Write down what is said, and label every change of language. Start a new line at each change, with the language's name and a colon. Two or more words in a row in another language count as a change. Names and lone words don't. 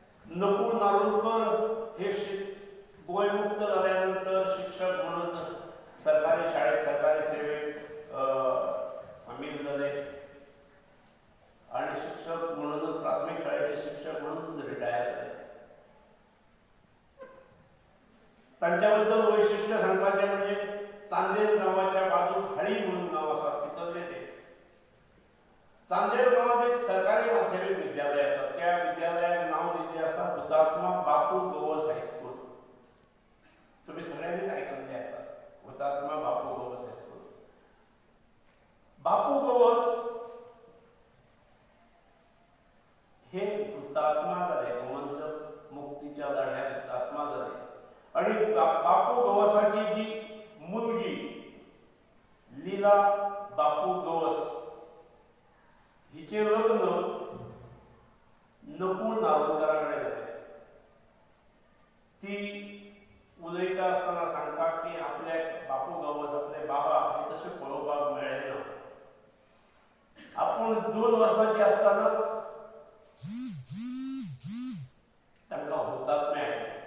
Marathi: नकुळ नार्वेकर हे गोंय मुक्त झाल्यानंतर शिक्षक म्हणून सरकारी शाळेत सरकारी सेवेत सामील झाले आणि शिक्षक म्हणून प्राथमिक शाळेचे शिक्षक म्हणून रिटायर झाले.
Konkani: त्यांच्याबद्दल वैशिष्ट्य सांगपाचे म्हणजे चांदेर गावाच्या बाजूक हाळी म्हणून नाव आसा तिचल्ले ते. चांदेर गावात एक सरकारी माध्यमिक विद्यालय आसा. त्या विद्यालयाक नाव दिल्लें आसा हुतात्मा बापू गवस हायस्कूल.
Marathi: तुम्ही सगळ्यांनीच ऐकले आसा हुतात्मा बापू गवस हायस्कूल. बापू गवस हे हुतात्मा झाले, गोवंत मुक्तीच्या लढ्यात हुतात्मा झाले. आणि बापू गवसाची जी मुलगी लीला बापू गवस हिचे लग्न नकुळ नार्वेकराकडे जाते.
Konkani: ती उलयता आसतना सांगता की आपल्या बापू गवस आपले बाबा हे तशें पळोवपाक मेळ्ळे ना. आपूण 2 वर्सांची आसतनाच तांकां हुतात्म्या आयले.